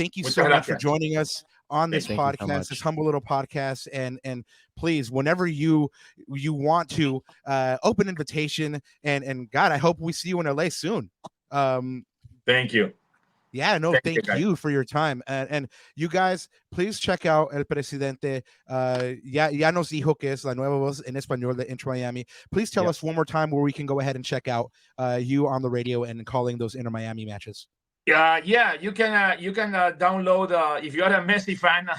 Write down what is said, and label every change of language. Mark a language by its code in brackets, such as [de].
[en] Thank you so much for joining us on this podcast, this humble little podcast. And please, whenever you want to, open invitation. And God, I hope we see you in LA soon. Thank you. Yeah, no, thank you for your time. And you guys, please check out El Presidente. [es] Ya nos dijo que es la nueva voz en español de Inter Miami. [en] Please tell us one more time where we can go ahead and check out you on the radio and calling those Inter Miami matches. Yeah, you can download if you are a Messi fan.